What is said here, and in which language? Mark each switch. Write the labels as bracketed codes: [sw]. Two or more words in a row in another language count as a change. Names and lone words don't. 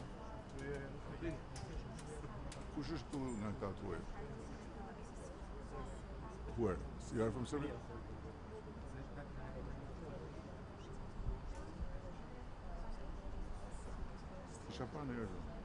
[sq] Kush është këtu nga këta tuaj? [en] Where? You are from Serbia? [sq] Isha pa në herë.